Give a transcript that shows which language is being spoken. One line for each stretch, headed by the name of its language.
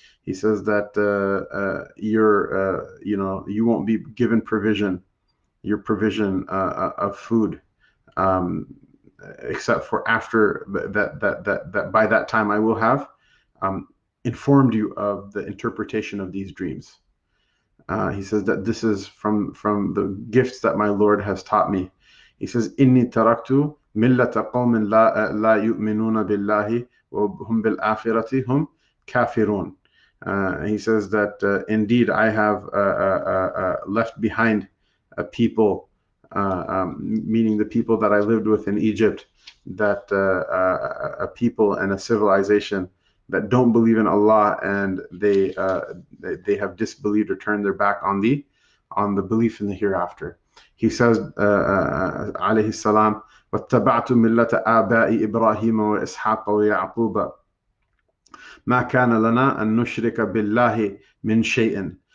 English: He says that you won't be given your provision of food, except for after that by that time I will have informed you of the interpretation of these dreams. He says that this is from the gifts that my Lord has taught me. He says,
Arabic: إِنِّي تَرَكْتُ مِلَّةَ قَوْمٍ لَا يُؤْمِنُونَ بِاللَّهِ وَهُمْ بِالْآخِرَةِ هُمْ كَافِرُونَ.
English: He says that indeed I have left behind a people, meaning the people that I lived with in Egypt, that a people and a civilization that don't believe in Allah, and they have disbelieved or turned their back on the belief in the hereafter. He says,
Arabic: alayhissalam, وَاتَّبَعْتُ مِلَّةَ آبَاءِ إِبْرَاهِيمَ وَإِسْحَاقَ وَيَعْقُوبَ مَا كَانَ لَنَا أَن نُشْرِكَ بِاللَّهِ مِنْ شَيْءٍ.